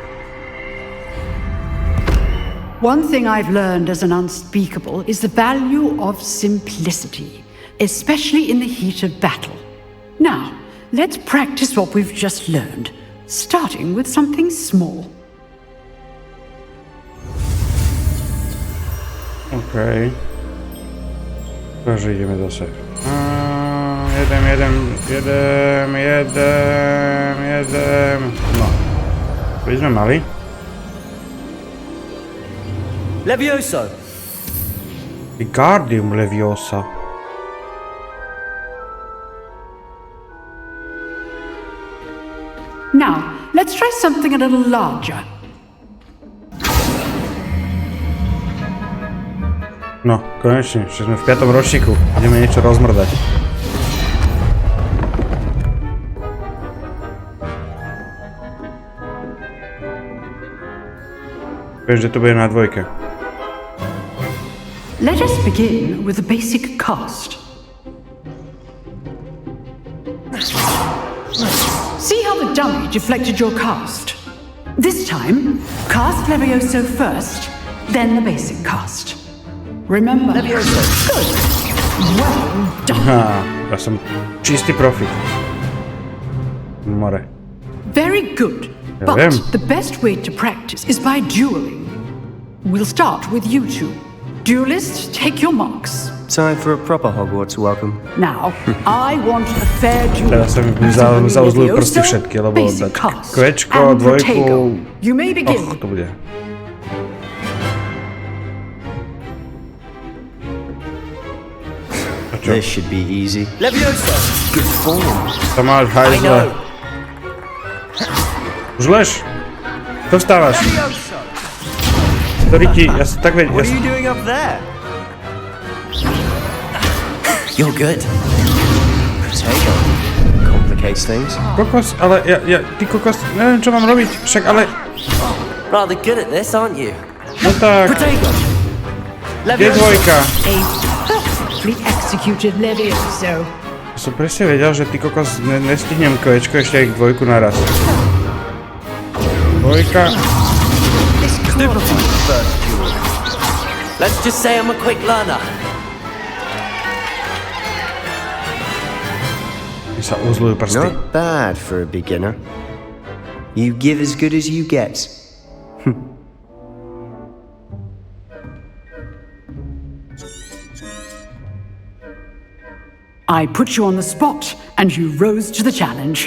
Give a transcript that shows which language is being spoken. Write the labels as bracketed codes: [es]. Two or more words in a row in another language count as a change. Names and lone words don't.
[en] One thing I've learned as an unspeakable is the value of simplicity, especially in the heat of battle. Now, let's practice what we've just learned, starting with something small. Okay. [sk] Takže ideme zase. Jedem. No. To by sme mali. Levioso! Wingardium Leviosa. [en] Now, let's try something a little larger. [sk] No, konečne, že sme v 5. ročníku. Ideme niečo rozmrdať. Viem, že to bude na dvojke. [en] Let us begin with the basic cast. See how the dummy deflected your cast? This time, cast Levioso first, then the basic cast. Remember, Levioso. Good. Well done. [sk] Ja som čistý profit. More. [en] Very good. [sk] Ja [en] But [sk] viem. [en] the best way to practice is by dueling. We'll start with you two. Duelists, take your marks. Time for a proper Hogwarts welcome. Now, I want a fair duel. [sk] Teraz sa mi zauzlujú prsty všetky, lebo dať kvečko, dvojku... [en] You may begin. [sk] To bude. [en] This should be easy. Levioso! Good form. [sk] To máš hajzle. Už lež? To vstávaš. Ktorý ti... Ja som tak vedel... [en] What are you doing up there? You're good. Potato. Complicates things. [sk] Kokos, ale ty kokos, neviem čo mám robiť, však ale... [en] Rather good at this, aren't you? [sk] No tak... Kde je dvojka? [en] Executed Levioso. [sk] Som presne vedel, že ty kokos nestihnem kvečko ešte aj dvojku naraz. Dvojka... [en] Let's just say I'm a quick learner. [sk] Mi sa uzlujú prsty. [en] Not bad for a beginner. You give as good as you get. I put you on the spot, and you rose to the challenge.